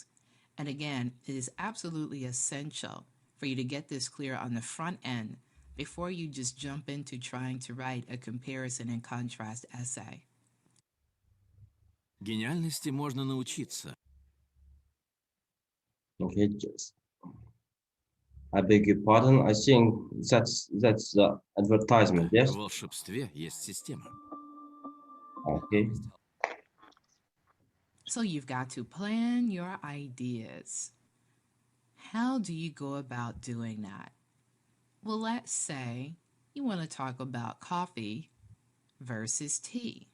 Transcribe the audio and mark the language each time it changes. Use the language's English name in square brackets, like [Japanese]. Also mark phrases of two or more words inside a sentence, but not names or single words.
[English] And again, it is absolutely essential for you to get this clear on the front end before you just jump into trying to write a comparison and contrast essay. [Russian] Гениальности можно научиться. [English] Okay, just I beg your pardon. I think that's the advertisement, yes? [Russian] В волшебстве есть система. [English] Okay. So you've got to plan your ideas. How do you go about doing that? Well, let's say you want to talk about coffee versus tea.